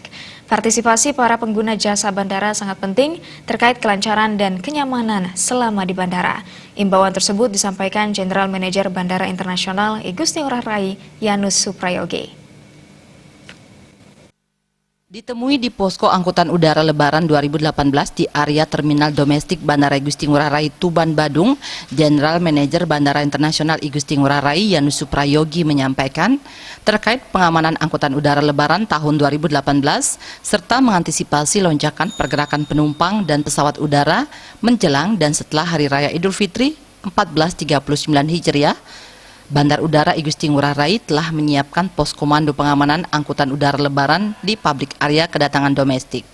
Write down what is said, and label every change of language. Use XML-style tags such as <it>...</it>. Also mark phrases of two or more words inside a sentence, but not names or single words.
<id>Partisipasi para pengguna jasa bandara sangat penting terkait kelancaran dan kenyamanan selama di bandara. Imbauan tersebut disampaikan</id> <en>General Manager</en> <id>Bandara Internasional Igusti Ngurah Rai Yanus Suprayogi. Ditemui di posko angkutan udara Lebaran 2018 di area terminal domestik Bandara Igusti Ngurah Rai Tuban Badung,</id> <en>General Manager</en> <id>Bandara Internasional Igusti Ngurah Rai Yanus Suprayogi menyampaikan terkait pengamanan angkutan udara Lebaran tahun 2018 serta mengantisipasi lonjakan pergerakan penumpang dan pesawat udara menjelang dan setelah Hari Raya Idul Fitri 1439 Hijriah. Bandar Udara Igusti Ngurah Rai telah menyiapkan pos komando pengamanan angkutan udara Lebaran di</id> <en>public area</en> <id>kedatangan domestik.</id>